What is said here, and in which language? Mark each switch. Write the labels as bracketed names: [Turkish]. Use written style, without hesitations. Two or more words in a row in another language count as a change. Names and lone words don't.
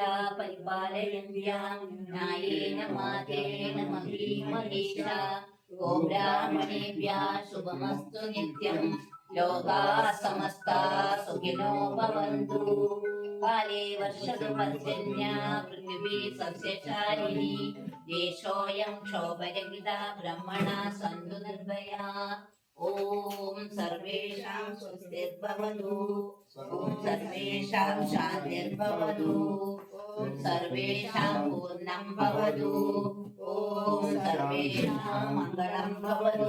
[Sanskrit] പരിപാലയന്ത്യാം ന്യായേന മാതേന മഹീ മഹീഷാ ഗോബ്രാഹ്മണേഭ്യः ശുഭമസ്തു നിത്യം ലോകാः സമസ്താ സുഖിനോ ഭവन्तു. കാലേ വർഷതു പർജന്യ പൃഥിവീ സസ്യശാലിനി ദേശോऽयं क्षोभरहितः ब्रह्मणा सन्तु निर्भयाः. ओम सर्वेषां स्वस्तिर्भवतु. ओम सर्वेषां शान्तिर्भवतु. ओम सर्वेषां पूर्णं भवतु. ओम सर्वेषां मङ्गलं भवतु.